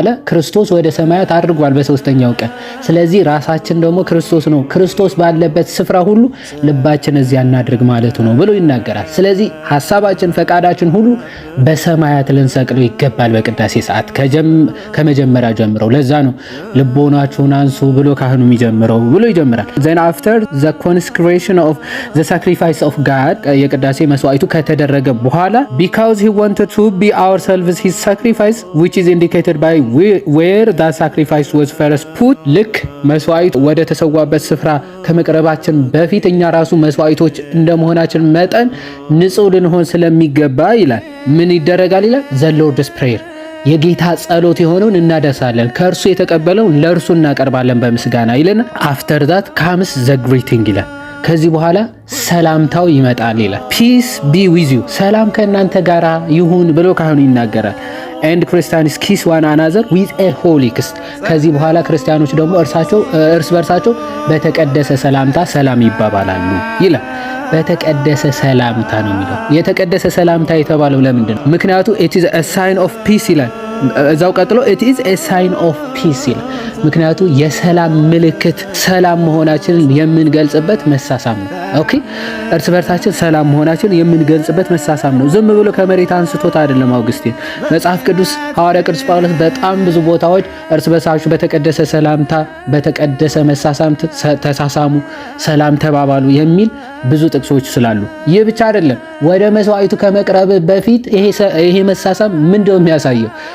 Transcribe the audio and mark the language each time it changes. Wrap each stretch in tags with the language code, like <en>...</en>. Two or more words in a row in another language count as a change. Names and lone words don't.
<am>ክርስቶስ ወደ ሰማያት አድርጓል በሶስተኛው ቀን። ስለዚህ ራሳችን ደግሞ ክርስቶስ ነው፣ ክርስቶስ ባለበት ስፍራ ሁሉ ልባችን እዚያ እናድርግ ማለት ነው ብሎ ይናገራል። ስለዚህ ሐሳባችን ፈቃዳችን ሁሉ በሰማያት ልንሰቅለው ይገባል በቅዳሴ ሰዓት ከመጀመሪያ ጀምረው። ለዛ ነው ልቦናችሁን አንሱ ብሎ ካህኑ የሚጀምረው ብሎ ይጀምራል።</am> <en>then after the consecration of the sacrifice of God</en> <am>የቅዳሴ መስዋዕቱ ከተደረገ በኋላ</am> <en>because he wanted to be ourselves his sacrifice which is indicated by where that sacrifice was first put</en> <am>ልክ መስዋዕቱ ወደ ተሰዋበት ስፍራ ከመቅረባችን በፊት እኛ ራሱ መስዋዕቶች እንደመሆናችን መጠን ንጹህ ልንሆን ስለሚገባ ይላል ምን ይደረጋል ይላል</am> <en>the Lord's prayer</en> <am>የጌታ ጸሎት የሆነውን እናደሳለን፣ ከእርሱ የተቀበለውን ለእርሱ እናቀርባለን በምስጋና ይልና after</am> <en>that comes the greeting</en> <am>ይላል። ከዚህ በኋላ ሰላምታው ይመጣል ይላል።</am> <en>peace be with you</en> <am>ሰላም ከእናንተ ጋር ይሁን ብሎ ካህኑ ይናገራል።</am> <en>and Christians kiss one another with a holy kiss</en> <am>ከዚህ በኋላ ክርስቲያኖች ደግሞ እርስ በርሳቸው በተቀደሰ ሰላምታ ሰላም ይባባላሉ ይላል። በተቀደሰ ሰላምታ ነው የሚለው። የተቀደሰ ሰላምታ የተባለው ለምንድን ነው?</am> <en>ምክንያቱ it is a sign of peace</en> <am>ይላል። እዛው ቀጥሎ</am> <en>it is a sign of peace ይላል።</en> <am>ምክንያቱ የሰላም ምልክት ሰላም መሆናችንን የምንገልጽበት መሳሳም ነው። ኦኬ እርስ በርሳችን ሰላም መሆናችንን የምንገልጽበት መሳሳም ነው። ዝም ብሎ ከመሬት አንስቶት አይደለም። አውግስቲን መጽሐፍ ቅዱስ ሐዋርያ ቅዱስ ጳውሎስ በጣም ብዙ ቦታዎች እርስ በርሳችሁ በተቀደሰ ሰላምታ በተቀደሰ መሳሳም ተሳሳሙ፣ ሰላም ተባባሉ የሚል ብዙ ጥቅሶች ስላሉ ይህ ብቻ አይደለም። ወደ መስዋዕቱ ከመቅረብ በፊት ይሄ መሳሳም ምንድነው የሚያሳየው?</am>